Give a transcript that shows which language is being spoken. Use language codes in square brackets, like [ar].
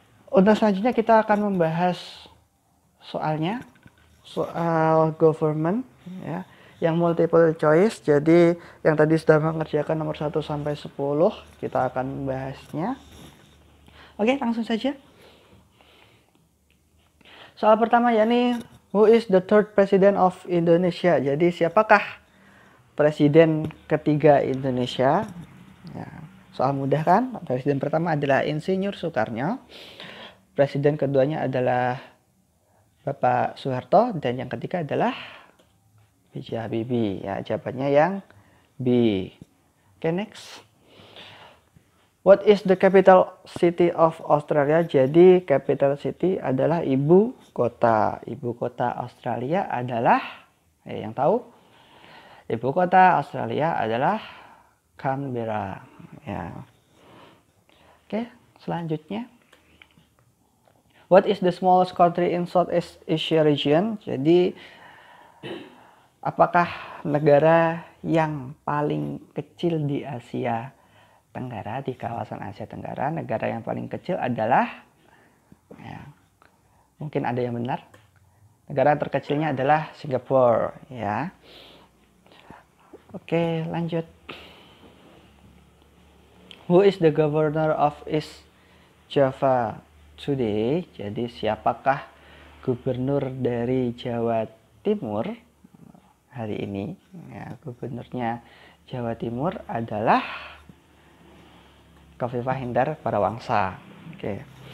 [id] Untuk selanjutnya kita akan membahas soalnya, soal government ya, yang multiple choice. Jadi yang tadi sudah mengerjakan nomor 1 sampai 10, kita akan membahasnya. Oke, langsung saja. Soal pertama yakni [en] who is the third president of Indonesia? [id] Jadi siapakah presiden ketiga Indonesia? Ya, soal mudah kan? Presiden pertama adalah Insinyur Soekarno. Presiden keduanya adalah Bapak Soeharto, dan yang ketiga adalah B.J. Habibie. Ya, jawabannya yang B. Oke, next. [en] What is the capital city of Australia? [id] Jadi capital city adalah ibu kota. Ibu kota Australia adalah, yang tahu? Ibu kota Australia adalah Canberra. Ya. Oke, selanjutnya. [en] What is the smallest country in Southeast Asia region? [id] Jadi apakah negara yang paling kecil di Asia Tenggara, di kawasan Asia Tenggara, negara yang paling kecil adalah, ya, mungkin ada yang benar, negara terkecilnya adalah Singapura, ya. Oke, lanjut. [en] Who is the governor of East Java today? [id] Jadi siapakah gubernur dari Jawa Timur hari ini? Ya, gubernurnya Jawa Timur adalah Khofifah Indar Parawangsa. Oke.